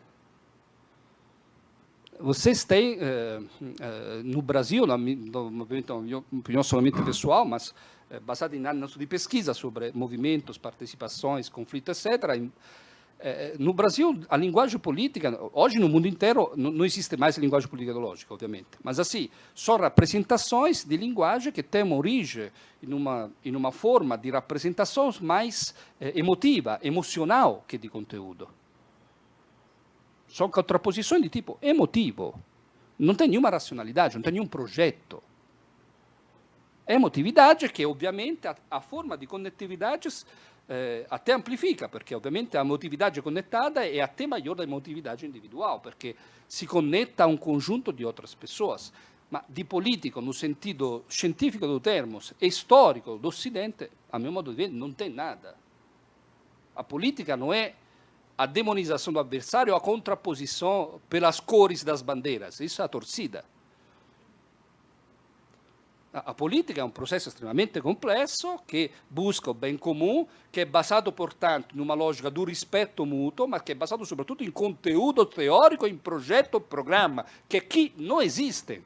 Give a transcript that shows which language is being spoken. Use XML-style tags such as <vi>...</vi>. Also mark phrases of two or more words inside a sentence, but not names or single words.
<pt>Vocês têm, no Brasil, na minha opinião somente pessoal, mas baseada em anos de pesquisa sobre movimentos, participações, conflitos, etc., no Brasil, a linguagem política, hoje no mundo inteiro, não existe mais linguagem política ideológica, obviamente, mas assim, são representações de linguagem que têm origem em uma forma de representação mais emotiva, emocional, que de conteúdo. São contraposições de tipo emotivo. Não tem nenhuma racionalidade, não tem nenhum projeto. Emotividade que, obviamente, a forma de conectividades até amplifica,</pt> <it>perché ovviamente</it> <pt>a emotividade conectada é até maior da emotividade individual,</pt> <it>perché si connetta a un conjunto di altre pessoas. Ma di politico,</it> <pt>no sentido científico do termo, e storico do Occidente, a meu modo de ver, non tem nada. A política não é a demonização do adversário, a contraposição pelas cores das bandeiras. Isso é a torcida. A política é um processo extremamente complexo que busca o bem comum, que é basado, portanto, numa lógica do respeito mútuo, mas que é basado, sobretudo, em conteúdo teórico, em projeto, programa, que aqui não existem.</pt>